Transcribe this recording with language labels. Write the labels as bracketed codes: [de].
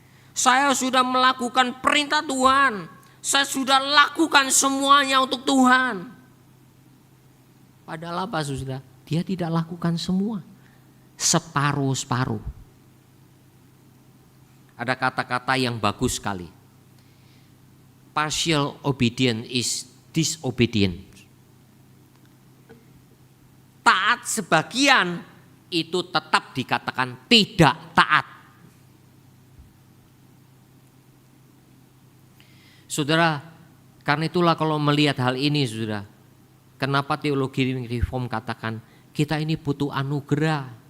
[id] Saya sudah melakukan perintah Tuhan. Saya sudah lakukan semuanya untuk Tuhan. Padahal apa saudara? Dia tidak lakukan semua. Separuh-separuh. Ada kata-kata yang bagus sekali. [en] Partial obedience is disobedience. [id] Taat sebagian itu tetap dikatakan tidak taat. Saudara, karena itulah kalau melihat hal ini saudara, kenapa teologi reform katakan kita ini butuh anugerah.